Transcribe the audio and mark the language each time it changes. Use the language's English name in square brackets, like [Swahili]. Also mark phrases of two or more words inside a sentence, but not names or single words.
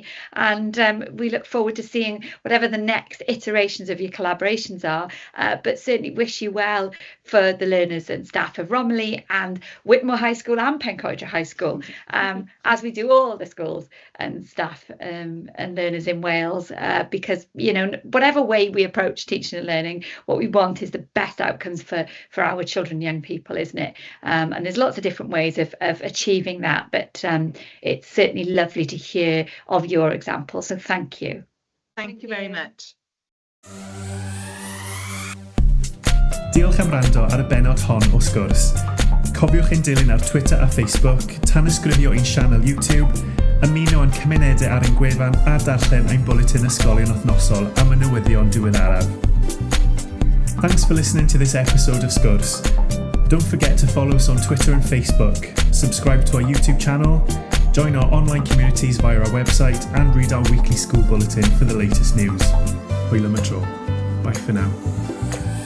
[English] And we look forward to seeing whatever the next iterations of your collaborations are, but certainly wish you well for the learners and staff of Romilly and Whitmore High School and Pencoedtre High School, as we do all the schools and staff and learners in Wales, because, whatever way we approach teaching and learning, what we want is the best outcomes for our children and young people, isn't it? And there's lots of different ways of achieving that, but it's certainly lovely to hear of your example. So thank you. Thank you very much. [Welsh] Diolch am wrando ar y benod hon o Sgwrs. Cofiwch ein dilyn ar Twitter a Facebook, tanysgrifio ein sianel YouTube, ymuno yn cymunedau ar ein gwefan a darllen ein bwletin ysgolion wythnosol am y newyddion diweddaraf. [English] Thanks for listening to this episode of Sgwrs. Don't forget to follow us on Twitter and Facebook. subscribe to our YouTube channel, join our online communities via our website, and read our weekly school bulletin for the latest news. [Welsh] Hwyl am y tro. [English] Bye for now.